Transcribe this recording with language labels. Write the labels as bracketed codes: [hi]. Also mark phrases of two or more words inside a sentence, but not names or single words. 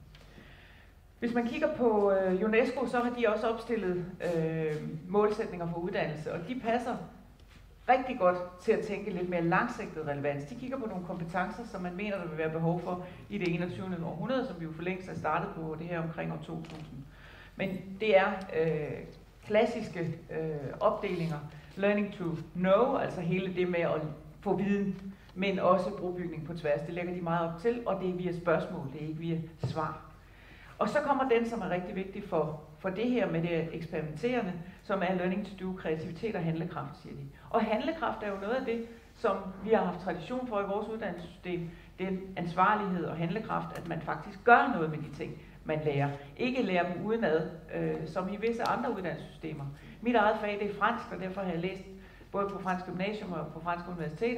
[da] Hvis man kigger på UNESCO, så har de også opstillet målsætninger for uddannelse, og de passer rigtig godt til at tænke lidt mere langsigtet relevans. De kigger på nogle kompetencer, som man mener, der vil være behov for i det 21. århundrede, som vi jo for længst er startet på det her omkring år 2000. Men det er klassiske opdelinger. [en] Learning to know, [da] altså hele det med at få viden, men også brobygning på tværs. Det lægger de meget op til, og det er via spørgsmål, det er ikke via svar. Og så kommer den, som er rigtig vigtig for det her med det eksperimenterende, som er [en] learning to do, [da] kreativitet og handlekraft, siger de. Og handlekraft er jo noget af det, som vi har haft tradition for i vores uddannelsessystem. Det er ansvarlighed og handlekraft, at man faktisk gør noget med de ting, man lærer. Ikke lærer dem udenad, som i visse andre uddannelsessystemer. Mit eget fag, det er fransk, og derfor har jeg læst både på fransk gymnasium og på franske universiteter.